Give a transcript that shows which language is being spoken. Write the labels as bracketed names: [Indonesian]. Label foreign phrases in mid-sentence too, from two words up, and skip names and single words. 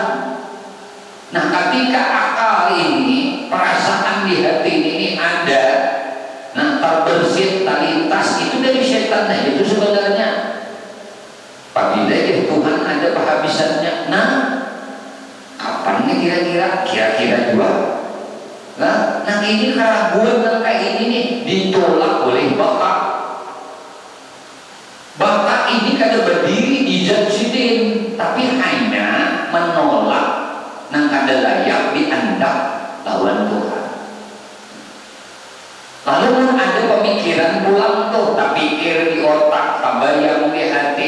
[Indonesian] Nah, ketika akal ini, perasaan di hati ini ada, nah terbersit, terlintas itu dari setan. Nah, itu sebenarnya apabila Tuhan ada kehabisannya. Nah, kapan nih kira-kira juga? Nah ini keraguan yang kayak ini nih ditolak oleh baka. Baka ini kada berdiri di zat sidin, tapi hanya menolak nang kada layak diandap lawan Tuhan. Lalu ada pemikiran pulang tuh, tak pikir di otak, tabayang di hati.